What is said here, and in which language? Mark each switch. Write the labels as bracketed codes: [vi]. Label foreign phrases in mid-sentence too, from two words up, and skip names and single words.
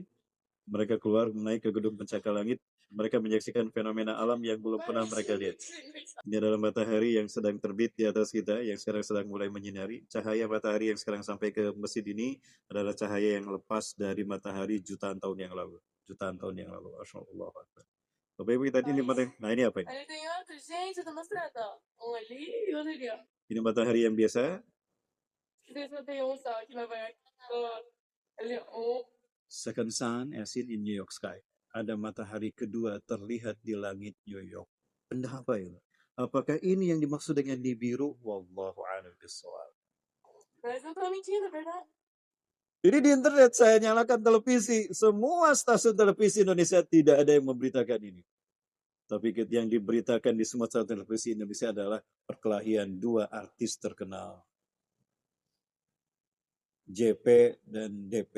[id] Mereka keluar naik ke gedung pencakar langit. Mereka menyaksikan fenomena alam yang belum pernah mereka lihat. Ini adalah matahari yang sedang terbit di atas kita, yang sekarang sedang mulai menyinari. Cahaya matahari yang sekarang sampai ke masjid ini adalah cahaya yang lepas dari matahari jutaan tahun yang lalu. Jutaan tahun yang lalu. [ar] ما شاء الله. [id] Bapak Ibu kita ini nah ini apa ini? [pt] Ali tem outro, gente, eu tô mostrando, ó. Um ali e outro ali, ó. [id] Ini matahari yang biasa. [pt] Desse eu tenho um só aqui na banha. Ali, um. [en] Second sun as seen in New York sky. [id] Ada matahari kedua terlihat di langit New York. Benda apa itu? Apakah ini yang dimaksud dengan Nibiru? [ar] والله أعلم بالصواب. [pt] Mas eu tô mentindo, é verdade. [id] Jadi di internet saya nyalakan televisi, semua stasiun televisi Indonesia tidak ada yang memberitakan ini. Tapi yang diberitakan di semua stasiun televisi Indonesia adalah perkelahian dua artis terkenal. JP dan DP.